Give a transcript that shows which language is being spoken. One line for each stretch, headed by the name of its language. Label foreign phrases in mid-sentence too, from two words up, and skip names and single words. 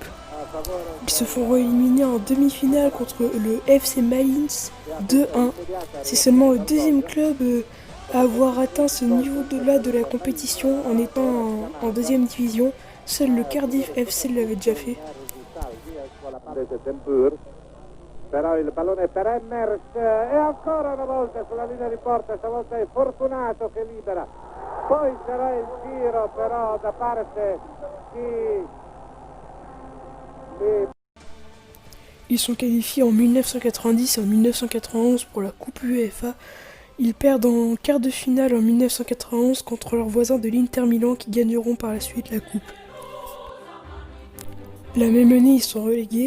French: Ils se font éliminer en demi-finale contre le FC Mainz 2-1. C'est seulement le deuxième club à avoir atteint ce niveau-là de la compétition en étant en deuxième division. Seul le Cardiff FC l'avait déjà fait.
Italian: Però il pallone per Emmers e ancora una volta sulla linea di porta, stavolta è Fortunato che libera. Poi sarà il giro però da parte di...
French: Ils sont qualifiés en 1990 et en 1991 pour la Coupe UEFA. Ils perdent en quart de finale en 1991 contre leurs voisins de l'Inter Milan qui gagneront par la suite la Coupe. La même année, ils sont relégués.